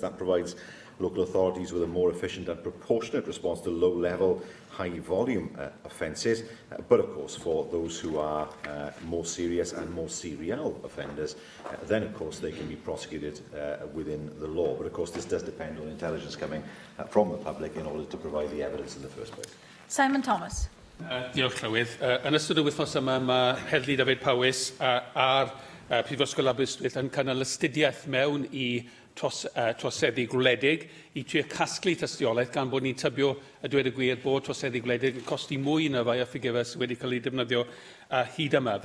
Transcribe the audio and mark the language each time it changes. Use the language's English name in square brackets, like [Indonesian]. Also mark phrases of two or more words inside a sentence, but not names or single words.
[English] That provides local authorities with a more efficient and proportionate response to low-level, high-volume offences. But, of course, for those who are more serious and more serial offenders, then, of course, they can be prosecuted within the law. But, of course, this does depend on intelligence coming from the public in order to provide the evidence in the first place. Simon Thomas. [Welsh] Diolch, Llywydd. Yn ystod y wythnos yma, mae Heddlu David Powys a'r Prifysgol Aberystwyth yn cynnal astudiaeth mewn I troseddu gwledig I trio casglu tystiolaeth gan bod ni'n tybio a dweud y gwir bod troseddu gwledig yn costi mwy na fai a ffigurau sydd wedi cael ei defnyddio hyd yma.